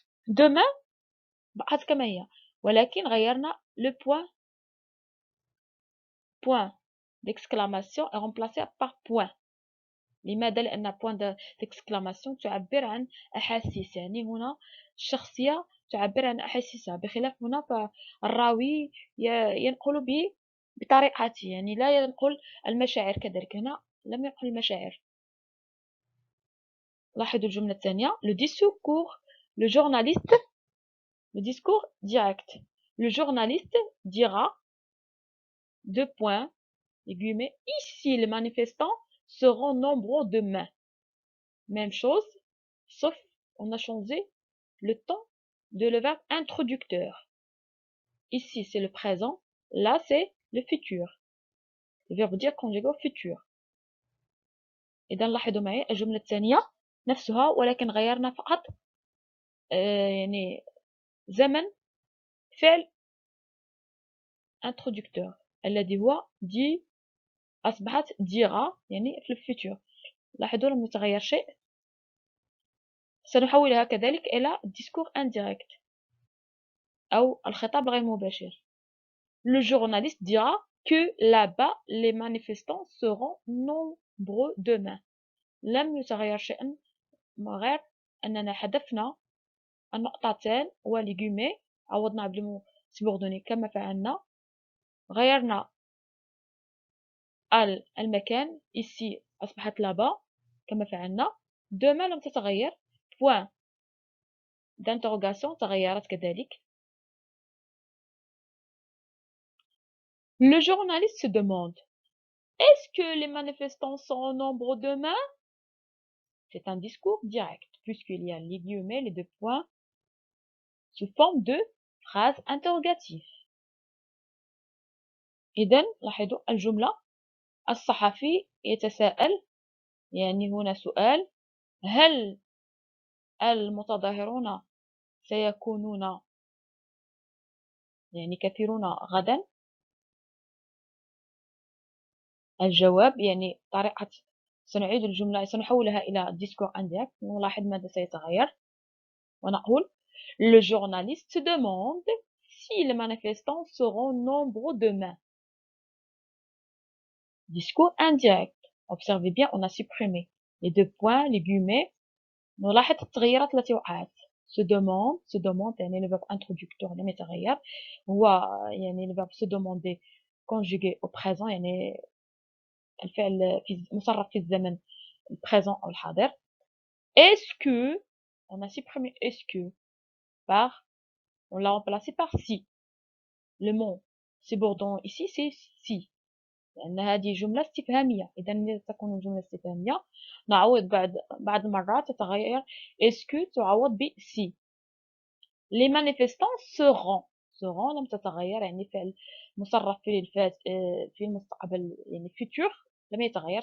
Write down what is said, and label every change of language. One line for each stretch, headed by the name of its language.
French: demain
Arabic: بقت كما هي، ولكن غيرنا
French: le point d'exclamation est remplacé par point.
Arabic: لماذا؟ لأن point d'exclamation تعبر عن أحاسيس، يعني هنا الشخصية تعبر عن أحاسيسها، بخلاف هنا فالراوي ينقل بطريقته، يعني لا ينقل المشاعر. كذلك هنا لم ينقل المشاعر. لاحظوا الجملة الثانية. le discours direct.
French: Le journaliste dira, deux points, les guillemets, ici les manifestants seront nombreux demain. Même chose, sauf on a changé le temps de le verbe introducteur. Ici c'est le présent, là c'est le futur. Le verbe dire conjugué au futur.
Arabic: إذا لاحظوا معي الجملة الثانية نفسها، ولكن غيرنا فقط يعني زمن فعل introducteur الذي هو دي، أصبحت ديرا يعني في الفيتور. لاحظوا لم يتغير شيء. سنحولها كذلك إلى discours indirect أو الخطاب غير مباشر.
French: Le journaliste dira que là-bas les manifestants seront nombreux demain.
Arabic: لم يتغير شيء غير أننا حذفنا النقطتين ولي guillemets، عوضنا بالمو سبوردوني كما فعلنا غيرنا المكان ici أصبحت là-bas كما فعلنا. demain لم تتغير. point d'interrogation تغيرت كذلك.
French: Le journaliste se demande: est-ce que les manifestants seront nombreux demain? C'est un discours direct, puisqu'il y a les guillemets, les deux points, sous forme de phrase interrogative.
Arabic: إذن لاحظوا الجملة: الصحفي يتساءل، يعني هنا سؤال، هل المتظاهرون سيكونون يعني كثيرون غدا؟ الجواب يعني طريقة، سنعيد الجملة، سنحولها إلى discours indirect. نلاحظ ماذا سيتغير ونقول:
French: Le journaliste se demande si les manifestants seront nombreux demain. Discours indirect. Observez bien, on a supprimé les deux points, les guillemets.
Arabic: نلاحظ التغييرات التي وقعت. se demande يعني
French: le verbe introducteur لم يتغير، هو يعني le verbe se demander conjugué au présent،
Arabic: يعني الفعل مصرف في الزمن البريزون أو الحاضر.
French: Est-ce que, on a supprimé est-ce que par, on l'a remplacé par si. Le mot subordonné ici c'est si،
Arabic: لأن هذه جملة استفهامية. إذا لذا تكون جملة استفهامية نعوض بعد المرات تتغير est-ce que تعوض ب si.
French: Les manifestants seront
Arabic: لم تتغير، يعني فعل مصرف في المستقبل يعني futur لم يتغير.